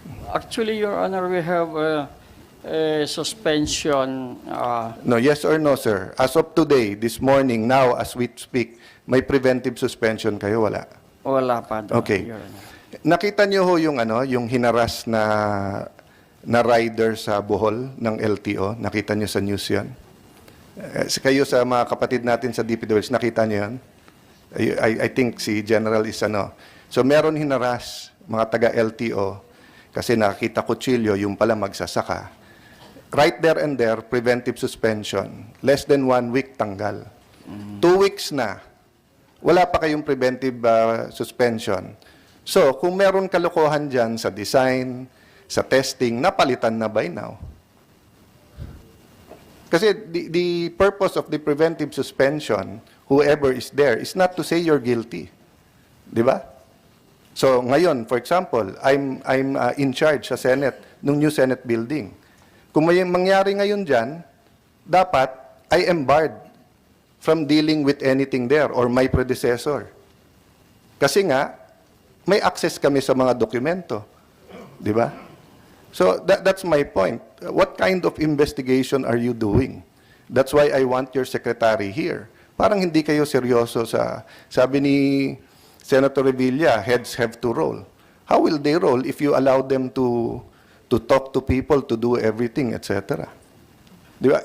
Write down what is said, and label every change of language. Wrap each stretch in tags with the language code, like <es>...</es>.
<en>Actually, Your Honor, we have a suspension. No, yes or no, sir? As of today, this morning, now as we speak, may preventive suspension</en> <tl>kayo, wala? Wala pa doon,</tl> <en>Okay. Your Honor.</en> <tl>Nakita niyo ho yung hinaras na rider sa Bohol ng LTO? Nakita niyo sa news 'yon? Kayo sa mga kapatid natin sa DPWH, nakita niyo 'yon?</tl> <en>I think</en> <tl>si General is ano. So meron hinaras mga taga LTO kasi nakita kutsilyo yung pala magsasaka.</tl> <en>Right there and there, preventive suspension. Less than 1 week tanggal. 2 weeks na.</en> <tl>Wala pa kayong</tl> <en>preventive suspension.</en> <tl>So, kung meron kalokohan dyan sa design, sa testing, napalitan na</tl> <en>by now. Kasi the purpose of the preventive suspension, whoever is there, is not to say you're guilty.</en> <tl>Di ba? So, ngayon,</tl> <en>for example, I'm in charge sa Senate, nung new Senate building.</en> <tl>Kung may mangyari ngayon dyan, dapat</tl> <en>I am barred from dealing with anything there or my predecessor.</en> <tl>Kasi nga, may access kami sa mga dokumento. Di ba?</tl> <en>So, that's my point. What kind of investigation are you doing? That's why I want your secretary here.</en> <tl>Parang hindi kayo seryoso sa, sabi ni Senator Revilla,</tl> <en>heads have to roll. How will they roll if you allow them to talk to people, to do everything, etc.?</en> <tl>Di ba?</tl>